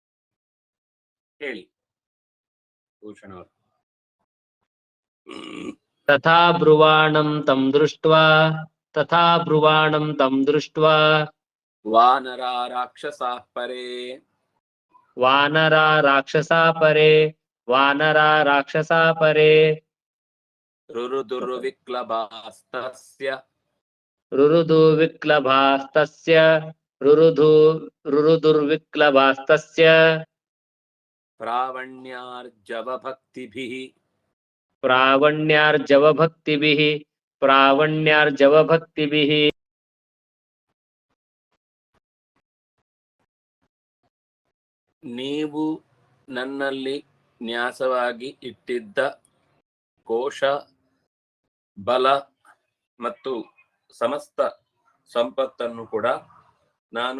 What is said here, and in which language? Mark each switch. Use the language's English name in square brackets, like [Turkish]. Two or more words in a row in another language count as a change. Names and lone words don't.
[Kannada] ಹೇಳಿ ಭೂಷಣ ಅವರು. [Sanskrit] तथा ब्रुवाणं तं दृष्ट्वा तथा ब्रुवाणं तं दृष्ट्वा वानरा राक्षसाः परे वानरा राक्षसा परे वानरा राक्षसा परे रुरुदुर्विक्लबास्तस्य रुरुदु विक्लभास्तस्य रुरुदुर्विक्लभास्तस्य प्रावण्यार्जवभक्तिभिः प्रावण्यार्जवभक्तिभिः [Kannada] ನೀವು ನನ್ನಲ್ಲಿ ನ್ಯಾಸವಾಗಿ ಇಟ್ಟಿದ್ದ ಕೋಶ ಬಲ ಮತ್ತು ಸಮಸ್ತ ಸಂಪತ್ತನ್ನು ಕೂಡ ನಾನು